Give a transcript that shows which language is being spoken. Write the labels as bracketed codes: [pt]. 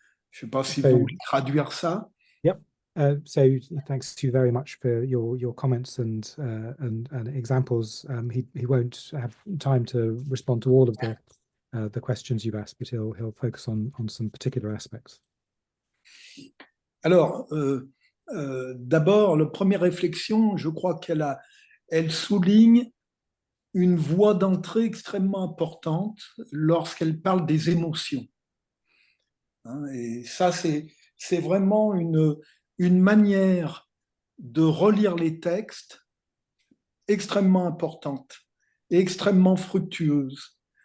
[fr] Je ne sais pas si vous voulez traduire ça. [en] Yep. So thanks to you very much for your comments and examples. He won't have time to respond to all of the questions you've asked, but he'll focus on some particular aspects. [fr] Alors, d'abord, la première réflexion, je crois elle souligne une voie d'entrée extrêmement importante lorsqu'elle parle des émotions. Hein, et ça, c'est vraiment une manière de relire les textes extrêmement importante et extrêmement fructueuse.